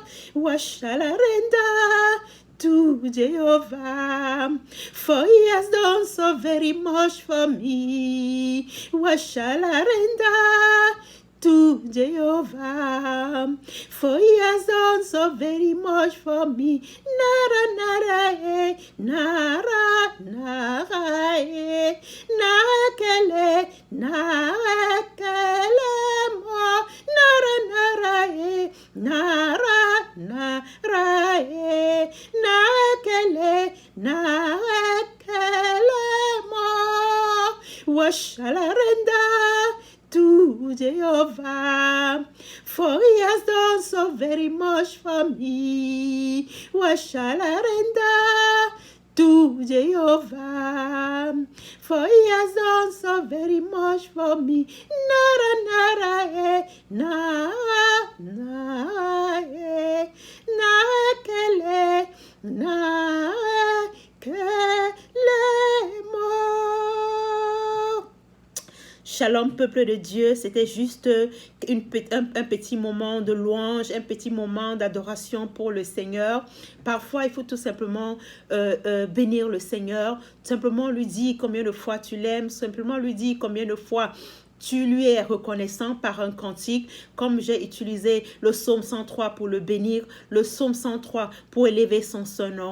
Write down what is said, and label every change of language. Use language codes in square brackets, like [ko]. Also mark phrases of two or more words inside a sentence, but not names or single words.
[en] What shall I render to Jehovah? For he has done so very much for me. What shall I render to Jehovah? For he has done so very much for me. [ig] Nara, nara, eh, nara, nara, eh, nakele, nakele mo, nara, nara, eh, nara, nara, eh, nakele, nakele mo. [en] What shall I render to Jehovah? For he has done so very much for me. What shall I render to Jehovah? For he has done so very much for me. [ig] Nara, nara, eh, nara, nara, eh, nakele, nakele mo. [fr] Shalom, peuple de Dieu, c'était juste un petit moment de louange, un petit moment d'adoration pour le Seigneur. Parfois, il faut tout simplement bénir le Seigneur, simplement lui dire combien de fois tu l'aimes, simplement lui dire combien de fois tu lui es reconnaissant par un cantique, comme j'ai utilisé le psaume 103 pour le bénir, le psaume 103 pour élever son nom.